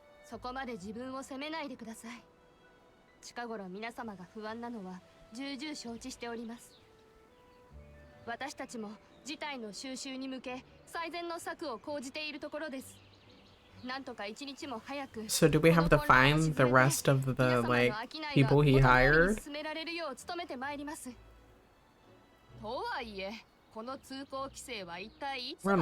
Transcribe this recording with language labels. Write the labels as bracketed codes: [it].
[ja] そこまで自分を責めないでください。近頃皆様が不安なのは重々承知しております。私たちも事態の収拾に向け最善の策を講じているところです。なんとか一日も早く。 [en] So do we have to find the rest of the like people he hired? [ja] 進められるよう努めてまいります。とはいえ、この通行規制は一体いつまで